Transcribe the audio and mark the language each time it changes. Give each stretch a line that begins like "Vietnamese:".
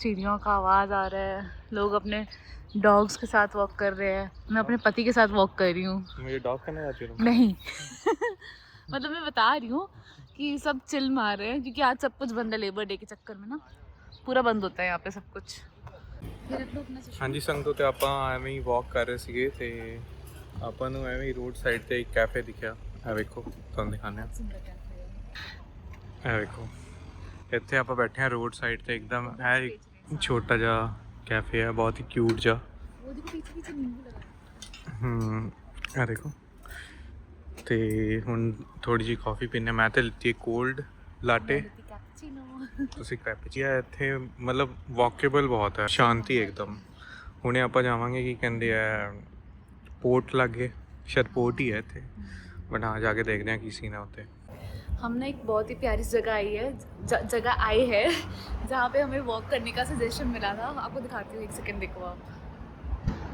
Hindi: चिड़ियों का आवाज़ आ रहा है। लोग अपने डॉग्स के साथ वॉक कर रहे हैं। मैं अपने पति के साथ वॉक कर रही हूँ। मुझे डॉग करने जाती हूँ नहीं मतलब मैं बता रही हूँ कि सब चिल मार रहे हैं, क्योंकि आज सब कुछ बंद है। लेबर डे के चक्कर में ना पूरा बंद होता है यहाँ पे सब कुछ। हाँ जी संग, तो
Punjabi: ਆਪਾਂ ਐਵੇਂ ਹੀ ਵਾਕ ਕਰ ਰਹੇ ਸੀਗੇ ਤੇ ਆਪਾਂ ਨੂੰ ਐਵੇਂ ਹੀ ਰੋਡ ਸਾਈਡ ਤੇ ਇੱਕ ਕੈਫੇ ਦਿਖਿਆ। ਇਹ ਵੇਖੋ, ਤੁਹਾਨੂੰ ਦਿਖਾਉਂਦੇ ਹਾਂ। ਇਹ ਵੇਖੋ, ਇੱਥੇ ਆਪਾਂ ਬੈਠੇ ਹਾਂ ਰੋਡ ਸਾਈਡ ਤੇ ਇੱਕਦਮ। ਇਹ ਇੱਕ ਛੋਟਾ ਜਿਹਾ ਕੈਫੇ ਹੈ, ਬਹੁਤ ਹੀ ਕਿਊਟ ਜਿਹਾ। ਇਹ ਦੇਖੋ। ਤੇ ਹੁਣ ਥੋੜੀ ਜਿਹੀ ਕਾਫੀ ਪੀਨੇ। ਮੈਂ ਤੇ ਲਿੱਤੀ ਕੋਲਡ ਲਾਟੇ, ਤੁਸੀਂ ਕੈਪਚੀਆ। ਇੱਥੇ ਮਤਲਬ ਵਾਕੇਬਲ ਬਹੁਤ ਹੈ, ਸ਼ਾਂਤੀ ਇੱਕਦਮ। ਹੁਣੇ ਆਪਾਂ ਜਾਵਾਂਗੇ, ਕੀ ਕਹਿੰਦੇ ਆ,
Hindi: पोर्ट लागे, शायद पोर्ट ही है थे, बट हाँ जाके देखते हैं किसी ना होते। हमने एक बहुत ही प्यारी जगह आई है, जगह आई है जहाँ पे हमें वॉक करने का सजेशन मिला था। आपको दिखाती हूँ, एक सेकंड देखो आप।